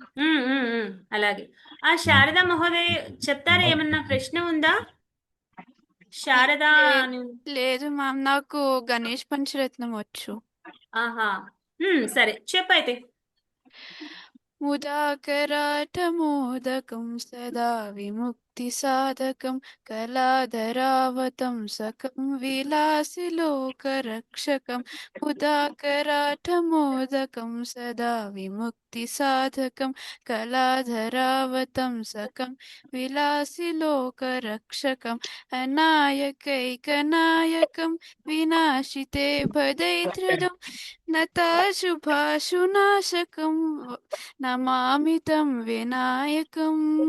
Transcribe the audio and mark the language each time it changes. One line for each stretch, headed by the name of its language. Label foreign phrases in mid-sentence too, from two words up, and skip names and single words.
Telugu: అలాగే. ఆ శారదా మహోదయ్ చెప్తారా? ఏమన్నా ప్రశ్న ఉందా శారదా? లేదు మ్యామ్, నాకు గణేష్ పంచరత్నం వచ్చు. ఆహా, సరే చెప్పైతే.
Sanskrit: ముదాకరాట మోదకం సదా విముక్త विमुक्तिसाधकं कलाधरावतंसकं विलासिलोकरक्षकं मुदाकराठमोदकं सदा विमुक्तिसाधकं कलाधरावतंसकं विलासिलोकरक्षकम् अनायकैकनायकं विनाशिते भदैत्रदं नताशुभाशुनाशकं नमामि तं विनायकम्